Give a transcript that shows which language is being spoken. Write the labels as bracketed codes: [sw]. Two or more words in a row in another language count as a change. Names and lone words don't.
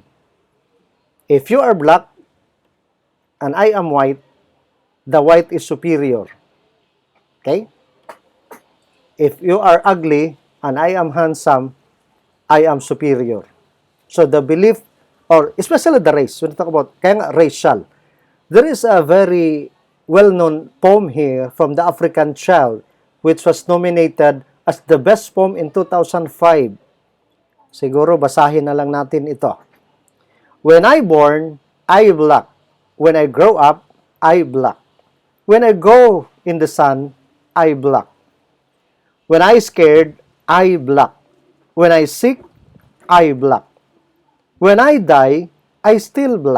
[en] If you are black and I am white, the white is superior. Okay? If you are ugly and I am handsome, I am superior. So the belief, or especially the race, when we talk about [tl] kaya nga [en] racial, there is a very well-known poem here from the African Child, which was nominated as the best poem in 2005. [tl] Siguro basahin na lang natin ito. [en] When I born, I black. When I grow up, I black. When I go in the sun, I black. When I scared, I black. When I sick, I black. When I die, I still black.